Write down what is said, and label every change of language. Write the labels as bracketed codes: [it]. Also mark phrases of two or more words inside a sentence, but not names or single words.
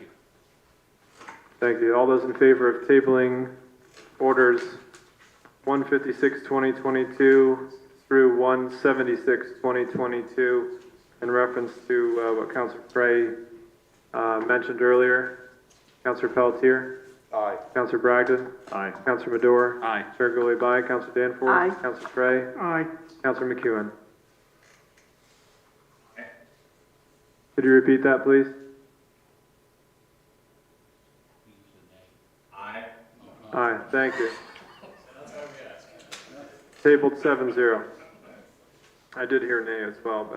[en] Thank you. All those in favor of tabling orders 156, 2022 through 176, 2022 in reference to what Councilor Prey mentioned earlier. Councilor Pelletier? Aye. Councilor Bragdon? Aye. Councilor Madore? Aye. Chair Gully, aye. Councilor Danforth? Aye. Councilor Prey? Aye. Councilor McEwen? Could you repeat that, please? Aye. Aye, thank you. Tabled 7-0. I did hear nay as well, but.